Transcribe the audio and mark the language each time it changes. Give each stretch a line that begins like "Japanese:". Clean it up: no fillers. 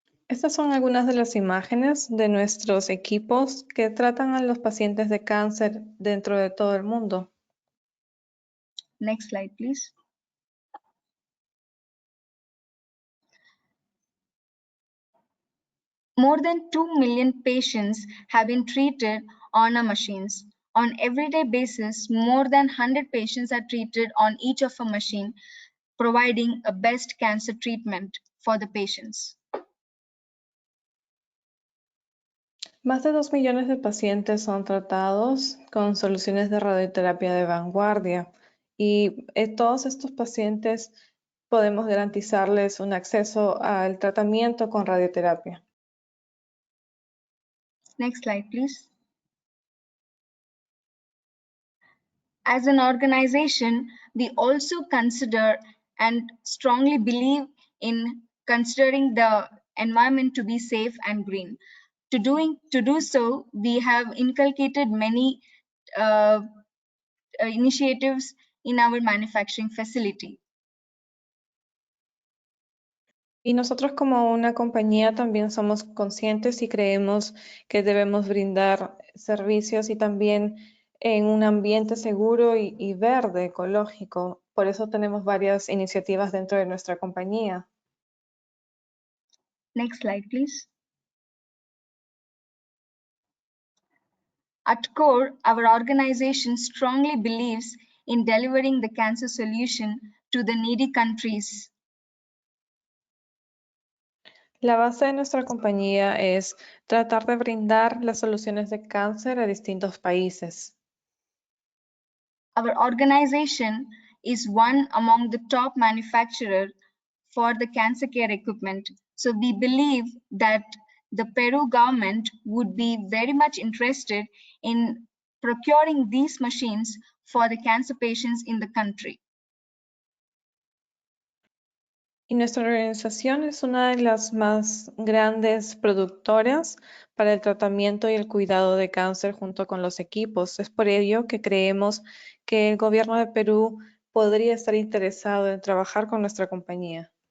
Spanish: Estas son algunas de las imágenes de nuestros equipos que tratan a los pacientes de cáncer dentro de todo el mundo.
English: Next slide, please. More than 2 million patients have been treated on our machines. On everyday basis, more than 100 patients are treated on each of our machine, providing a best cancer treatment for the patients.
Spanish: Más de 2 millones de pacientes son tratados con soluciones de radioterapia de vanguardia y todos estos pacientes podemos garantizarles un acceso al tratamiento con radioterapia.
English: Next slide, please. As an organization, we also consider and strongly believe in considering the environment to be safe and green. To do so, we have inculcated many initiatives in our manufacturing facility.
Spanish: Y nosotros como una compañía también somos conscientes y creemos que debemos brindar servicios y también en un ambiente seguro y verde, ecológico. Por eso tenemos varias iniciativas dentro de nuestra compañía.
English: Next slide, please. At core, our organization strongly believes in delivering the cancer solution to the needy countries.
Spanish: La base de nuestra compañía es tratar de brindar las soluciones de cáncer a distintos países.
English: Our organization is one among the top manufacturers for the cancer care equipment. So we believe that the Peru government would be very much interested in procuring these machines for the cancer patients in the country.
Spanish: Y nuestra organización es una de las más grandes productoras para el tratamiento y el cuidado de cáncer junto con los equipos. Es por ello que creemos que el gobierno de Perú podría estar interesado en trabajar con nuestra compañía.